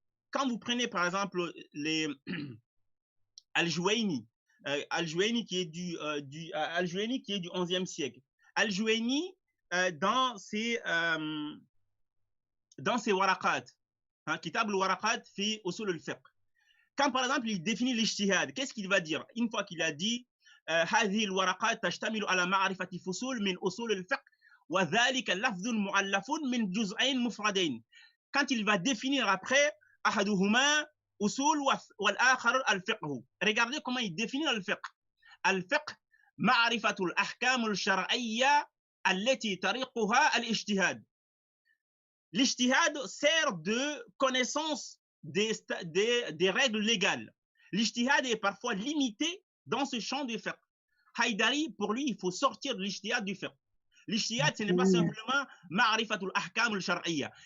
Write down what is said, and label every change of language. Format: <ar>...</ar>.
<fr>Quand vous prenez par exemple les Al-Juwayni, Al-Juwayni qui est du 11e siècle. Al-Juwayni dans ses waraqat, hein, Kitab al-Waraqat fi usul al-fiqh. Quand par exemple il définit l'ijtihad, qu'est-ce qu'il va dire? Une fois qu'il a dit</fr> <ar>هذه الورقات تشتمل على معرفة فصول من أصول الفقه وذلك لفظ مؤلف من جزئين مفردين.</ar> <fr>Quand il va définir après</fr> <ar>أحدهما أصول والآخر الفقه.</ar> <fr>Regardez comment il définit الفقه.</fr> <ar>الفقه معرفة الأحكام الشرعية التي طريقها الاجتهاد.</ar> <fr>L'ijtihad sert de connaissance des règles légales. L'ijtihad est parfois limité dans ce champ du fiqh. Haïdari, pour lui, il faut sortir de l'ijtihad du fiqh. L'ijtihad, ce n'est pas simplement</fr> <ar>ma'rifatul ahkam al-shar'iyya.</ar>